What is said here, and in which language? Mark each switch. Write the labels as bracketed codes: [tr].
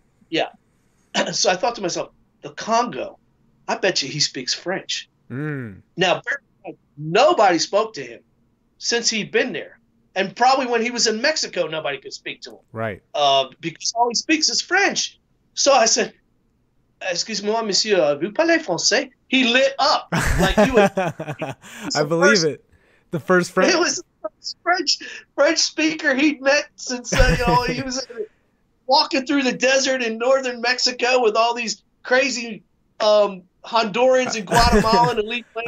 [en] Yeah. So I thought to myself, the Congo, I bet you he speaks French. Mm. Now, nobody spoke to him since he'd been there. And probably when he was in Mexico, nobody could speak to him. Right. Because all he speaks is French. [fr] So I said, excuse-moi, monsieur, vous parlez français? [en] He lit up. Like he was, I believe it. The first French. It was the first French speaker he'd met since, you know, he was walking through the desert in northern Mexico with all these crazy Hondurans and Guatemalan elite players.